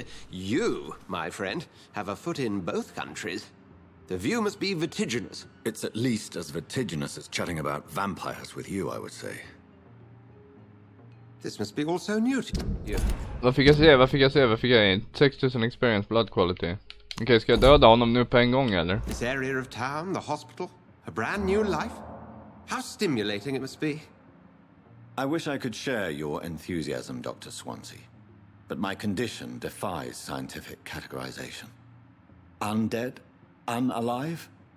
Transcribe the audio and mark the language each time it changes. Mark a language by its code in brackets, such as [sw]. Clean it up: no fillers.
[en] You, my friend, have a foot in both countries. The view must be vertiginous. It's at least as vertiginous as chatting about vampires with you, I would say. This must be all so new to you. [sv] Vad fick jag? [en] 6000 experience, blood quality. [sv] Okej, ska jag döda honom nu på en gång eller? [en] This area of town, the hospital, a brand new life. How stimulating it must be. I wish I could share your enthusiasm, Dr. Swansea. But my condition defies scientific categorization. Undead? Unalive?